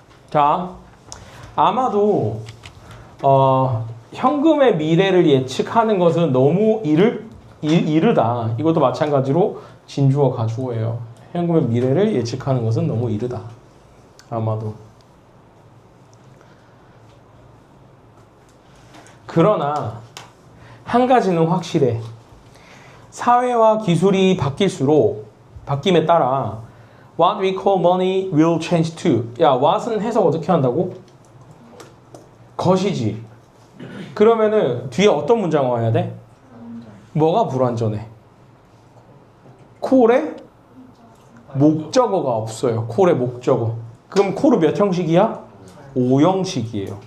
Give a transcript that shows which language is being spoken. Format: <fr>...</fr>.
<ko>자, 아마도 현금의 미래를 예측하는 것은 너무 이르다. 이것도 마찬가지로 진주어 가주어예요. 현금의 미래를 예측하는 것은 너무 이르다. 아마도. 그러나 한 가지는 확실해. 사회와 기술이 바뀜에 따라</ko> <en>what we call money will change too.</en> <ko>야, what은 해석 어떻게 한다고? 것이지. 그러면은 뒤에 어떤 문장어 와야 돼? 뭐가 불완전해? 콜에 목적어가 없어요. 콜에 목적어. 그럼 콜은 몇 형식이야? 5형식이에요.</ko>